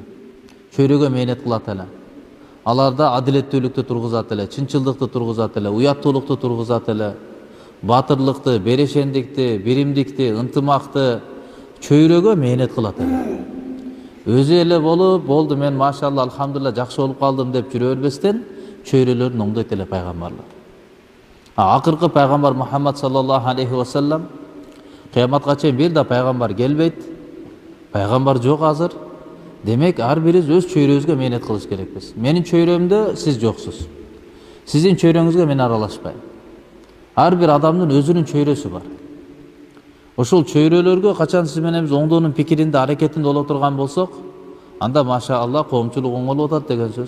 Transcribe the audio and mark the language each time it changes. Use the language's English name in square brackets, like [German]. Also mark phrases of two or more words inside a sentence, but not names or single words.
[Kyrgyz] Чөйрөгө мээнет кылат эле. Аларда адилеттүүлүктү тургузат эле, чынчылдыкты тургузат эле, уяттуулукту тургузат эле, батырлыкты, берешендикти, биримдикти, ынтымакты чөйрөгө мээнет кылат эле. Өзү эле болуп, болду мен [Arabic] ما شاء الله، الحمد لله [Kyrgyz] жакшы болуп калдым деп жүрө бербестен, чөйрөлөрүн оңдойт эле пайгамбарлар. Акыркы пайгамбар Мухаммад [Arabic] صلى الله عليه وسلم [Kyrgyz] кыяматка чейин бир да пайгамбар келбейт. Пайгамбар жок азыр. Демек, ар бирибиз өз чөйрөбүзгө мээнет кылыш керекпиз. Менин чөйрөмдө сиз жоксуз. Сиздин чөйрөңүзгө мен аралашпайм. Ар бир адамдын өзүнүн чөйрөсү бар. Ошол чөйрөлөргө качан сиз менен биз оңдоонун пикиринде, аракетинде боло турган болсок, анда машаалла коомчулук оңолуп атат деген сөз.